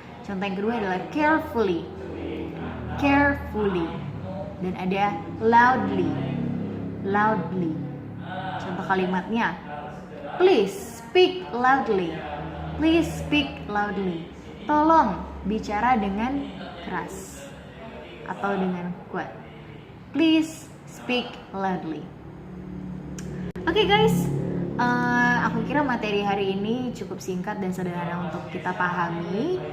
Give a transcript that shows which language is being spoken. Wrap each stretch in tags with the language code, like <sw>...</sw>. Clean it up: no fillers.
<id>Contoh yang kedua adalah carefully, carefully, dan ada loudly, loudly.</id> <en>Contoh kalimatnya, please speak loudly, please speak loudly.</en> <id>Tolong bicara dengan keras atau dengan kuat.</id> <en>Please speak loudly.</en> <id>Oke guys, aku kira materi hari ini cukup singkat dan sederhana untuk kita pahami.</id>